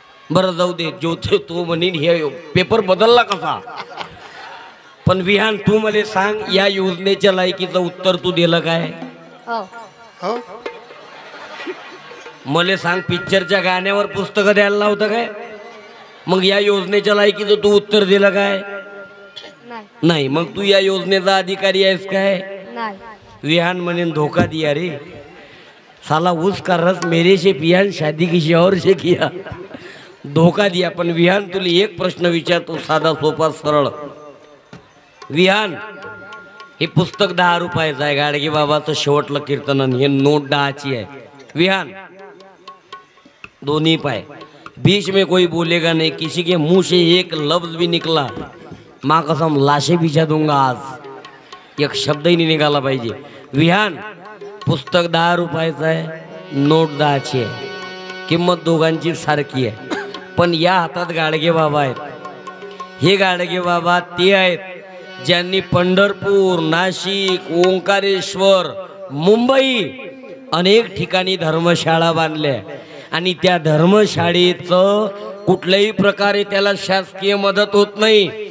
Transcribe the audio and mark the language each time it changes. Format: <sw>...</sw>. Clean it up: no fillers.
<mr>बरं जाऊ दे. ज्योती तू म्हणीन हे पेपर बदलला कसा, पण विहान तू मला सांग, या योजनेच्या लायकीचं उत्तर तू दिलं काय? हो. हो मला सांग, पिक्चरच्या गाण्यावर पुस्तकं द्यायला लावतं काय? मग या योजनेच्या लायकीचं तू उत्तर दिलं काय? नाही. नाही. मग तू या योजनेचा अधिकारी आहेस काय? नाही.</mr> <hi>विहान म्हणेन धोखा दिया रे साला, उसका रस मेरे से पिया, शादी किसी और से किया. धोका दिया.</hi> <mr>पण विहान तुला एक प्रश्न विचारतो, साधा सोपा सरळ. विहान हे पुस्तक 10 रुपयाचं आहे, गाडगे बाबाचं शेवटलं कीर्तन. हे नोट 10ची आहे.</mr> <hi>विहान दोनों पाए, बीच में कोई बोलेगा नहीं, किसी के मुंह से एक लफ्ज भी निकला, माँ कसम लाशें बिछा दूंगा आज,</hi> <mr>एक शब्द ही नहीं निघाला पाहिजे. विहान पुस्तक 10 रुपयाचं आहे, नोट 10ची आहे, किंमत दोघांची सारखी आहे. पण या हातात गाडगे बाबा आहेत. हे गाडगे बाबा ते आहेत ज्यांनी पंढरपूर, नाशिक, ओंकारेश्वर, मुंबई अनेक ठिकाणी धर्मशाळा बांधल्या, आणि त्या धर्मशाळेचं कुठल्याही प्रकारे त्याला शासकीय मदत होत नाही.</mr>